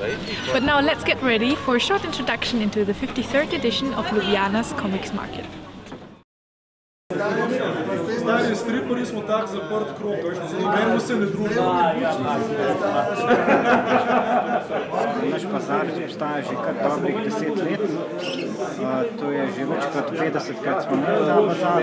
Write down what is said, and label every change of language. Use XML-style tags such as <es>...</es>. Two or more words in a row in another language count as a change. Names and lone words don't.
<en>But now let's get ready for a short introduction into the 53rd edition of Ljubljana's Comics Market.</en> <sl>Stari striperi smo tak zaprt krog, nobenemu se ne družimo. Naš pazar obstaja že kar dobrih 10 let. To je že več kot 50krat smo imeli ta bazar.</sl>